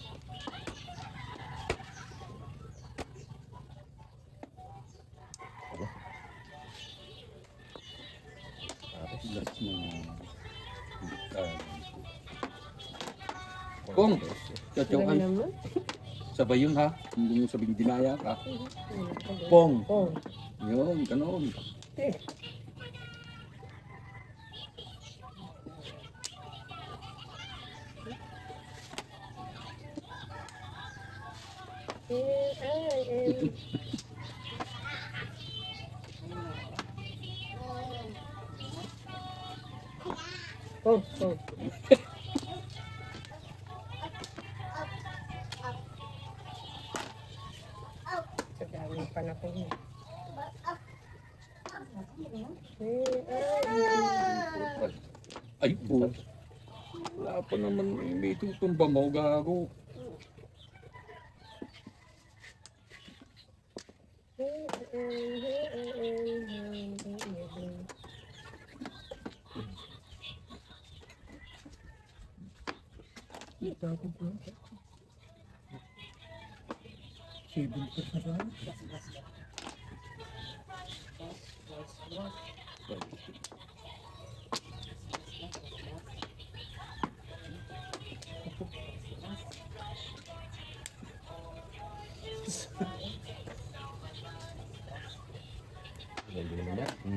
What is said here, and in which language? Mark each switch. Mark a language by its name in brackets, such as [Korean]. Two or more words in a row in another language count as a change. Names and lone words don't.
[Filipino] Last na. Kung, Wala tatyokan. naman. Sabay yun ha. Hindi mo sabing dinaya ka. Wala ka din. Pong. Pong. Yun, ganon. [English] Here I am. Oh, oh. [Filipino] Sa daming panahon. [English] Here I am. [Filipino] Ay po. Wala pa naman. May tutumba mo, gago. [English] Here I am, here I am, here I am. [Filipino] Tapos po. 7 na sana. Hindi naman yan.